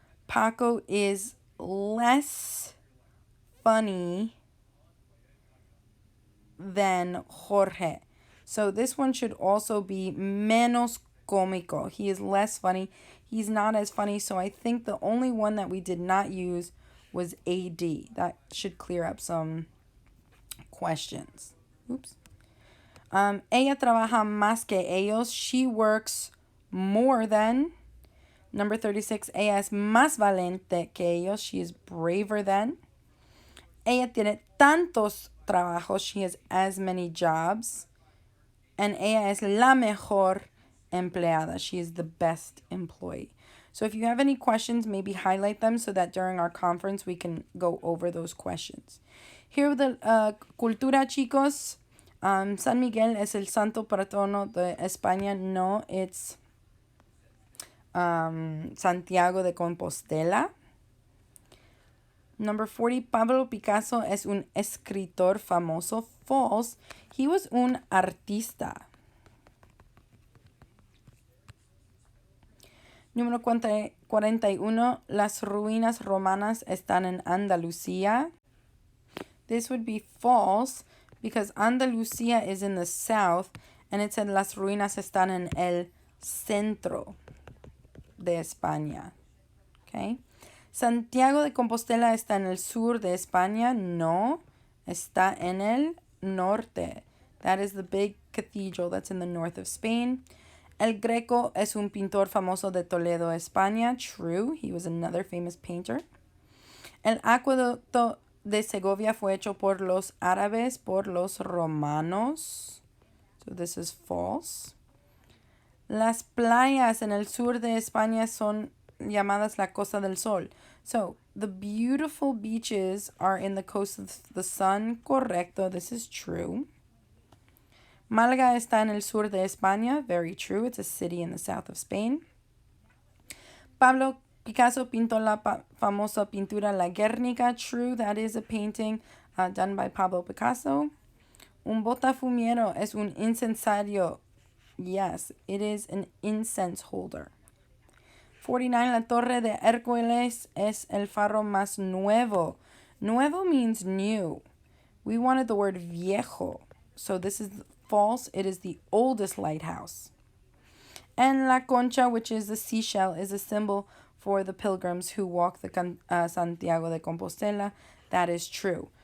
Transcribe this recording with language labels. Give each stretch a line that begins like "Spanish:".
English: Paco is less funny than Jorge. So this one should also be
Spanish: menos cómico.
English: He is less funny. He's not as funny. So I think the only one that we did not use was AD. That should clear up some questions. Oops.
Spanish: Ella trabaja más que ellos.
English: She works more than. Number 36.
Spanish: Ella es más valiente que ellos.
English: She is braver than.
Spanish: Ella tiene tantos trabajos.
English: She has as many jobs.
Spanish: And ella es la mejor empleada.
English: She is the best employee. So if you have any questions, maybe highlight them so that during our conference we can go over those questions. Here with the cultura, chicos.
Spanish: San Miguel es el santo patrono de España.
English: No, it's Santiago de Compostela.
Spanish: Number 40, Pablo Picasso es un escritor famoso. False.
English: He was
Spanish: un artista. Número 41, las ruinas romanas están en Andalucía.
English: This would be false because Andalucía is in the south and it said
Spanish: las ruinas están en el centro de España.
English: Okay.
Spanish: Santiago de Compostela está en el sur de España. No, está en el norte.
English: That is the big cathedral that's in the north of Spain.
Spanish: El Greco es un pintor famoso de Toledo, España.
English: True, he was another famous painter.
Spanish: El acueducto de Segovia fue hecho por los árabes, por los romanos.
English: So this is false.
Spanish: Las playas en el sur de España son llamadas la Costa del Sol.
English: So the beautiful beaches are in the coast of the sun. Correcto, this is true.
Spanish: Málaga está en el sur de España.
English: Very true. It's a city in the south of Spain. Pablo Picasso
Spanish: pintó la famosa pintura
English: La Guernica. True. That is a painting done by Pablo Picasso.
Spanish: Un botafumeiro es un incensario.
English: Yes, it is an incense holder. 49.
Spanish: La Torre de Hércules es el faro más nuevo.
English: Nuevo means new. We wanted the word viejo. So this is false. It is the oldest lighthouse. And La Concha, which is the seashell, is a symbol for the pilgrims who walk the Santiago de Compostela. That is true.